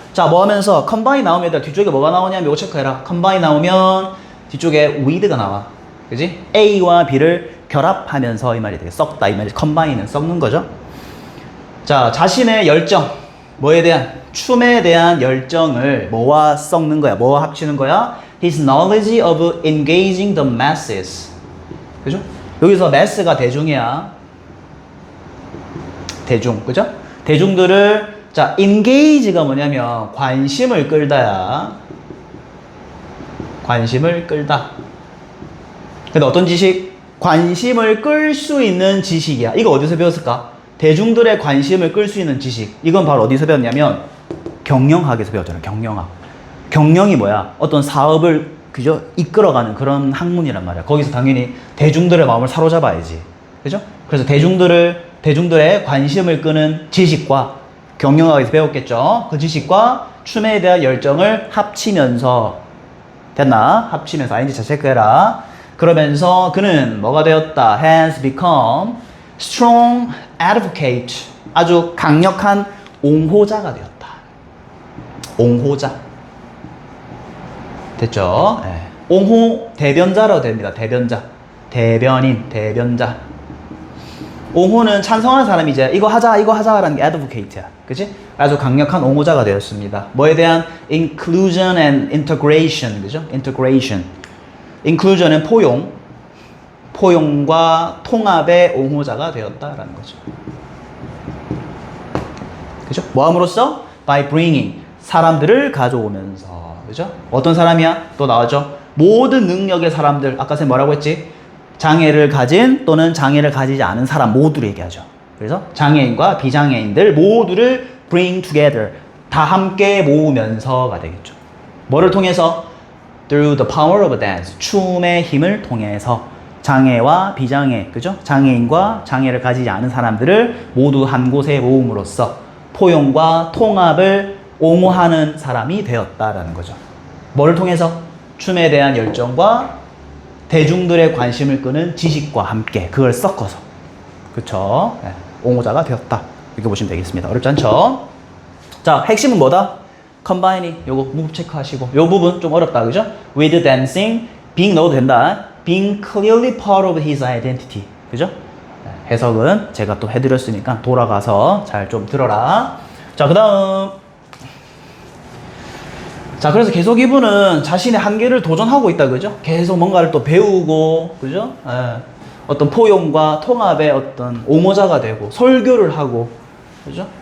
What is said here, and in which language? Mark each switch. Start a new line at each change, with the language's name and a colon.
Korean: 자, 뭐 하면서 combine 나오면 얘들 뒤쪽에 뭐가 나오냐면 요거 체크해라. combine 나오면 뒤쪽에 with가 나와. 그지? A와 B를 결합하면서 이 말이 되게 썩다 이 말이 컴바인은 썩는 거죠. 자, 자신의 열정 뭐에 대한 춤에 대한 열정을 뭐와 썩는 거야? 뭐와 합치는 거야?
English: His knowledge of engaging the masses.
Korean: 그죠? 여기서 mass가 대중이야. 대중, 그죠? 대중들을 자, engage가 뭐냐면 관심을 끌다야. 관심을 끌다. 근데 어떤 지식? 관심을 끌 수 있는 지식이야. 이거 어디서 배웠을까? 대중들의 관심을 끌 수 있는 지식. 이건 바로 어디서 배웠냐면 경영학에서 배웠잖아. 경영학. 경영이 뭐야? 어떤 사업을 그죠? 이끌어가는 그런 학문이란 말이야. 거기서 당연히 대중들의 마음을 사로잡아야지. 그죠? 그래서 대중들의 관심을 끄는 지식과 경영학에서 배웠겠죠. 그 지식과 춤에 대한 열정을 합치면서 됐나? 합치면서 ing 자 체크해라. 그러면서 그는 뭐가 되었다?
English: has become strong advocate.
Korean: 아주 강력한 옹호자가 되었다. 옹호자. 됐죠? 네. 옹호 대변자라고 됩니다. 대변자. 대변인, 대변자. 옹호는 찬성하는 사람이 이제 이거 하자라는 게 advocate야. 그치? 아주 강력한 옹호자가 되었습니다. 뭐에 대한
English: inclusion and integration.
Korean: 그죠? integration. inclusion은 포용. 포용과 통합의 옹호자가 되었다라는 거죠. 그죠? 뭐 함으로써?
English: by bringing.
Korean: 사람들을 가져오면서. 그죠? 어떤 사람이야? 또 나왔죠? 모든 능력의 사람들. 아까 쌤 뭐라고 했지? 장애를 가진 또는 장애를 가지지 않은 사람 모두를 얘기하죠. 그래서 장애인과 비장애인들 모두를
English: bring together.
Korean: 다 함께 모으면서가 되겠죠. 뭐를 통해서?
English: Through the power of dance.
Korean: 춤의 힘을 통해서. 장애와 비장애, 그죠? 장애인과 장애를 가지지 않은 사람들을 모두 한 곳에 모음으로써 포용과 통합을 옹호하는 사람이 되었다라는 거죠. 뭐를 통해서? 춤에 대한 열정과 대중들의 관심을 끄는 지식과 함께 그걸 섞어서, 그쵸? 네, 옹호자가 되었다. 이렇게 보시면 되겠습니다. 어렵지 않죠? 자, 핵심은 뭐다? 컴바이닝, 요거 무브 체크하시고, 요 부분 좀 어렵다, 그죠?
English: With dancing, being
Korean: 넣어도 된다.
English: Being clearly part of his identity,
Korean: 그죠? 해석은 제가 또 해드렸으니까 돌아가서 잘 좀 들어라. 자, 그 다음. 자, 그래서 계속 이분은 자신의 한계를 도전하고 있다, 그죠? 계속 뭔가를 또 배우고, 그죠? 예. 어떤 포용과 통합의 어떤 옹호자가 되고, 설교를 하고, 그죠?